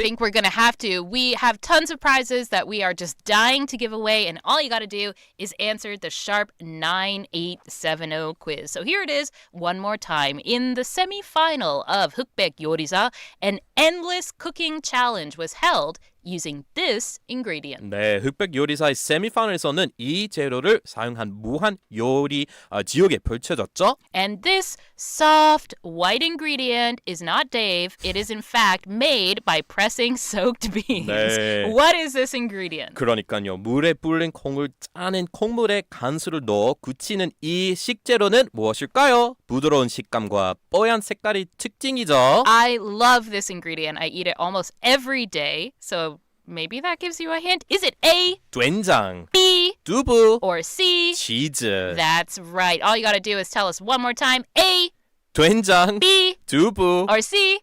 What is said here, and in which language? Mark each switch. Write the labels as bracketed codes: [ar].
[en] I think we're going to have to. We have tons of prizes that we are just dying to give away, and all you got to do is answer the sharp 9870 quiz. So here it is one more time. In the semifinal of 흑백 요리사, an endless cooking challenge was held using this ingredient. [ko] 네, 흑백 요리사의 세미파이널에서는 이 재료를 사용한 무한 요리 지옥에 펼쳐졌죠. [en] And this soft white ingredient is not Dave. It is in fact made by pressing soaked beans. [ko] 네. [en] What is this ingredient? [ko] 그러니까요. 물에 불린 콩을 짜낸 콩물에 간수를 넣어 굳히는 이 식재료는 무엇일까요? 부드러운 식감과 뽀얀 색깔이 특징이죠. [en] I love this ingredient. I eat it almost every day. So Maybe that gives you a hint. Is it A, [ko] 된장, [en] B, [ko] 두부, [en] or C? [ko] 치즈. [en] That's right. All you got to do is tell us one more time. A, [ko] 된장, [en] B, [ko] 두부, [en] or C.